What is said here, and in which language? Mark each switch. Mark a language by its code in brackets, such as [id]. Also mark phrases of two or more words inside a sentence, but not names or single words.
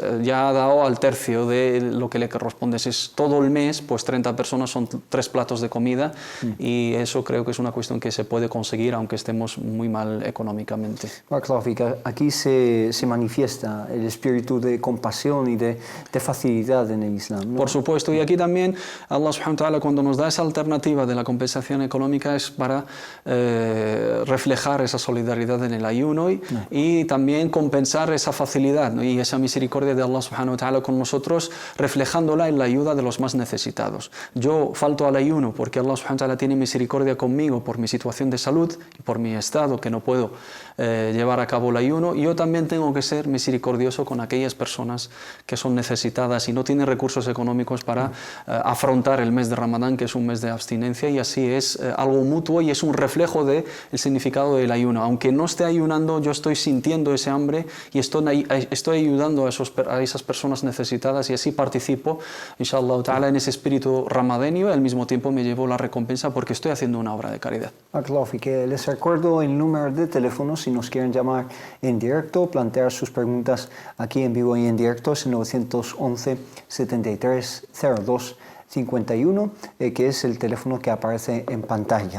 [es] Ya ha dado al tercio de lo que le corresponde. Si es todo el mes, pues 30 personas son 3 platos de comida, y eso creo que es una cuestión que se puede conseguir aunque estemos muy mal económicamente. Aquí se manifiesta el espíritu de compasión y de facilidad en el Islam, ¿no? Por supuesto, y aquí también Allah [ar] سبحانه وتعالى, [es] cuando nos da esa alternativa de la compensación económica, es para reflejar esa solidaridad en el ayuno y también compensar esa facilidad, ¿no? Y esa misericordia de Allah [ar] سبحانه وتعالى [es] con nosotros, reflejándola en la ayuda de los más necesitados. Yo falto al ayuno porque Allah [ar] سبحانه وتعالى [es] tiene misericordia conmigo por mi situación de salud y por mi estado, que no puedo llevar a cabo el ayuno, y yo también tengo que ser misericordioso con aquellas personas que son necesitadas y no tienen recursos económicos para afrontar el mes de Ramadán, que es un mes de abstinencia, y así es algo mutuo y es un reflejo del significado del ayuno. Aunque no esté ayunando, yo estoy sintiendo ese hambre y estoy ayudando a esas personas necesitadas, y así participo, [ar] إن شاء الله تعالى, [es] en ese espíritu ramadeño, y al mismo tiempo me llevo la recompensa porque estoy haciendo una obra de caridad. Les recuerdo el número de teléfono si nos quieren llamar en directo, plantear sus preguntas aquí en vivo y en directo, es el 911 73 02 51, que es el teléfono que aparece en pantalla.